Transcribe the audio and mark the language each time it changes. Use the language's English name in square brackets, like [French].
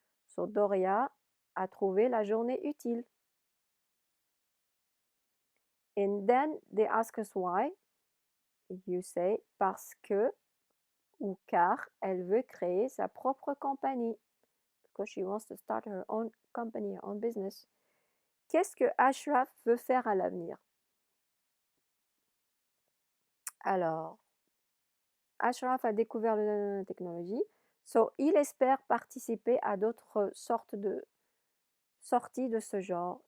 [French] So Doria a trouvé la journée utile. [English] And then they ask us why. You say [French] parce que ou car elle veut créer sa propre compagnie. [English] Because she wants to start her own company, her own business. [French] Qu'est-ce que Ashraf veut faire à l'avenir? Alors, Ashraf a découvert la technologie. So, il espère participer à d'autres sortes de sorties de ce genre.